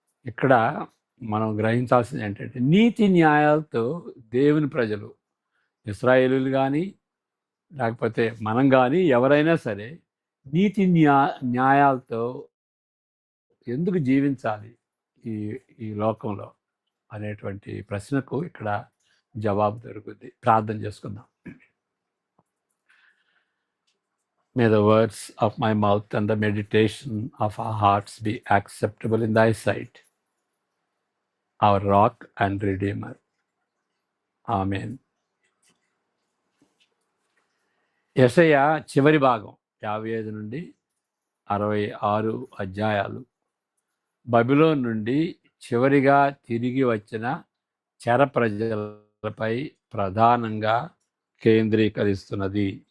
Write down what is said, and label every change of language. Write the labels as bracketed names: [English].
[Telugu] ఇక్కడ మనం గ్రహించాల్సింది ఏంటంటే, నీతి న్యాయాలతో దేవుని ప్రజలు, ఇశ్రాయేలీయులు కానీ లేకపోతే మనం కానీ ఎవరైనా సరే నీతి న్యాయాలతో ఎందుకు జీవించాలి ఈ ఈ లోకంలో అనేటువంటి ప్రశ్నకు ఇక్కడ జవాబు దొరుకుతుంది. ప్రార్థన చేసుకుందాం. [English] May the words of my mouth and the meditation of our hearts be acceptable in thy sight, our rock and redeemer. Amen. [Telugu] యెషయా చివరి భాగం 55 నుండి 66 అధ్యాయాలు బబిలోన్ నుండి చివరిగా తిరిగి వచ్చిన చెర ప్రజలపై ప్రధానంగా కేంద్రీకరిస్తున్నది.